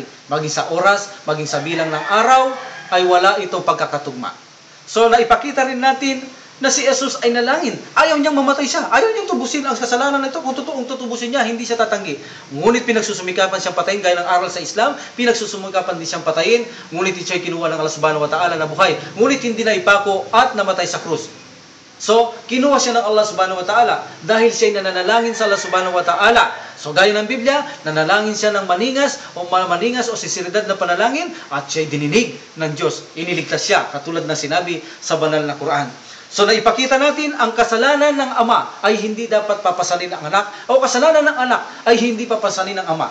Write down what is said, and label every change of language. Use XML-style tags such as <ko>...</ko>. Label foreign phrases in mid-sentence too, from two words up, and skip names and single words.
<tl>Maging sa oras, maging sa bilang ng araw, ay wala itong pagkakatugma. So naipakita rin natin na si Jesus ay nalangin. Ayaw niyang mamatay siya. Ayaw niyang tubusin ang kasalanan nito. Kung totoong tutubusin niya, hindi siya tatanggi. Ngunit pinagsusumikapan siyang patayin gaya ng aral sa Islam. Pinagsusumikapan din siyang patayin. Ngunit siya'y kinuha ng Allah</tl> <ar>سبحانه وتعالى</ar> <tl>na buhay. Ngunit hindi na ipako at namatay sa krus. So, kinuha siya ng Allah</tl> <ar>سبحانه وتعالى</ar> <tl>dahil siya'y nananalangin sa Allah</tl> <ar>سبحانه وتعالى.</ar> <tl>So, gaya ng Biblia, nanalangin siya ng maningas o sinseridad na panalangin at siya'y dininig ng Diyos. Iniligtas siya, katulad na sinabi sa banal na Quran. So naipakita natin ang kasalanan ng ama ay hindi dapat papasanin ng anak o kasalanan ng anak ay hindi papasanin ng ama.</tl>